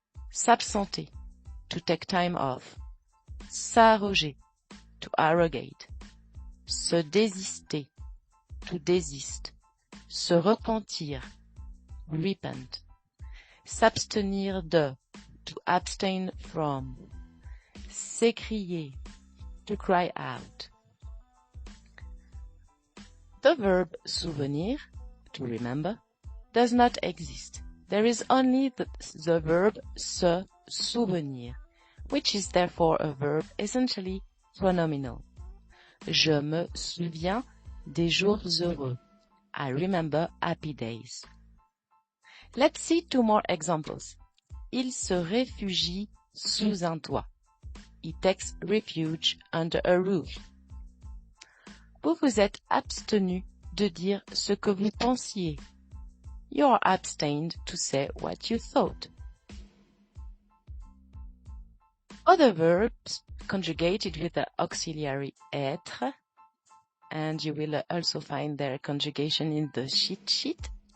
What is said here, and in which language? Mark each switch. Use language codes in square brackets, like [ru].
[en] s'absenter, to take time off, s'arroger, to arrogate, se désister, to desist, se repentir, repent, s'abstenir de, to abstain from, s'écrier, to cry out. The verb souvenir, to remember, does not exist. There is only the verb se souvenir, which is therefore a verb essentially pronominal. [fr] Je me souviens des jours heureux. [en] I remember happy days. Let's see two more examples. [fr] Il se réfugie sous un toit. [en] He takes refuge under a roof. [fr] Vous vous êtes abstenu de dire ce que vous pensiez. [en] You are abstained to say what you thought. Other verbs conjugated with the auxiliary être, and you will also find their conjugation in the cheat sheet.